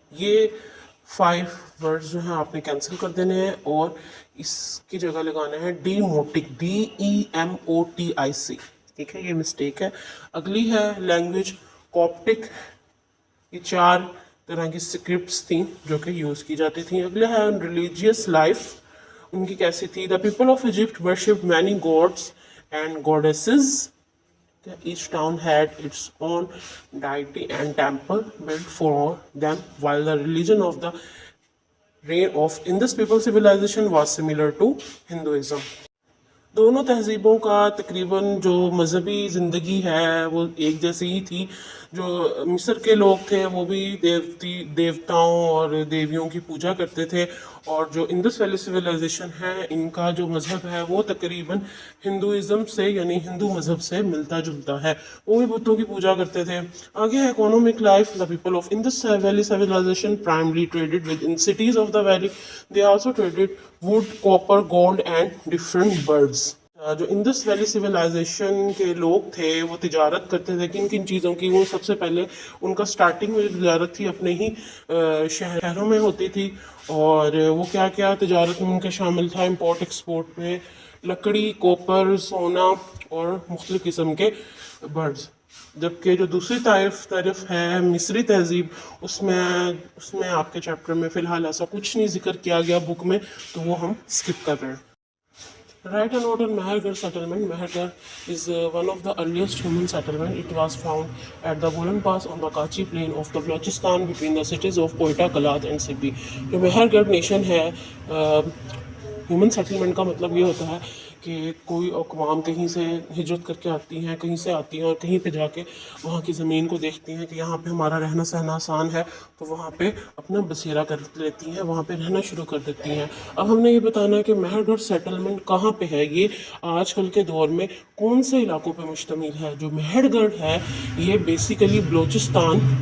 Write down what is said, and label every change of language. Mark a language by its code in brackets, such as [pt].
[ur] یہ 5 ورڈز جو ہیں آپ نے کینسل کر دینے ہیں اور اس کی جگہ لگانا ہے ڈیموٹک, DEMOTIC. ٹھیک ہے, یہ مسٹیک ہے. اگلی ہے لینگویج کوپٹک. یہ 4 طرح کی اسکرپٹس تھیں جو کہ یوز کی جاتی تھیں. اگلا ہے ریلیجیس لائف, ان کی کیسی تھی. [en] The people of Egypt worship many gods and goddesses. Each town had its own deity and temple built for them, while the religion of the reign of Indus people civilization was similar to Hinduism. [ur] دونوں تہذیبوں کا تقریباً جو مذہبی زندگی ہے وہ ایک جیسی ہی تھی. جو مصر کے لوگ تھے وہ بھی دیوتاؤں اور دیویوں کی پوجا کرتے تھے, اور جو انڈس ویلی سویلائزیشن ہے ان کا جو مذہب ہے وہ تقریباً ہندوازم سے, یعنی ہندو مذہب سے ملتا جلتا ہے. وہ بھی بتوں کی پوجا کرتے تھے. آگے ہے economic life. [en] The people of Indus valley civilization primarily traded within cities of the valley. They also traded wood, copper, gold and different birds. [ur] جو انڈس ویلی سویلائزیشن کے لوگ تھے وہ تجارت کرتے تھے کن کن چیزوں کی. وہ سب سے پہلے ان کا سٹارٹنگ میں جو تجارت تھی اپنے ہی شہروں میں ہوتی تھی, اور وہ کیا کیا تجارت میں ان کے شامل تھا, امپورٹ ایکسپورٹ میں لکڑی, کوپر, سونا اور مختلف قسم کے برڈز. جبکہ جو دوسری طرف ہے مصری تہذیب, اس میں آپ کے چیپٹر میں فی الحال ایسا کچھ نہیں ذکر کیا گیا بک میں, تو وہ ہم اسکپ کر رہے ہیں. [en] Write a note on Mehergarh settlement. Mehergarh is one of the earliest human settlement. It was found at the Bolan Pass on the Kachi plain of the Balochistan between the cities of Quetta, Kalat and Sibbi. [ur] جو Mehergarh nation ہے, human settlement کا مطلب یہ ہوتا ہے کہ کوئی اقوام کہیں سے ہجرت کر کے آتی ہیں، کہیں سے آتی ہیں اور کہیں پہ جا کے وہاں کی زمین کو دیکھتی ہیں کہ یہاں پہ ہمارا رہنا سہنا آسان ہے، تو وہاں پہ اپنا بسیرا کر لیتی ہیں، وہاں پہ رہنا شروع کر دیتی ہیں۔ اب ہم نے یہ بتانا ہے کہ مہر گڑھ سیٹلمنٹ کہاں پہ ہے، یہ آج کل کے دور میں کون سے علاقوں پہ مشتمل ہے۔ جو مہر گڑھ ہے یہ بیسیکلی بلوچستان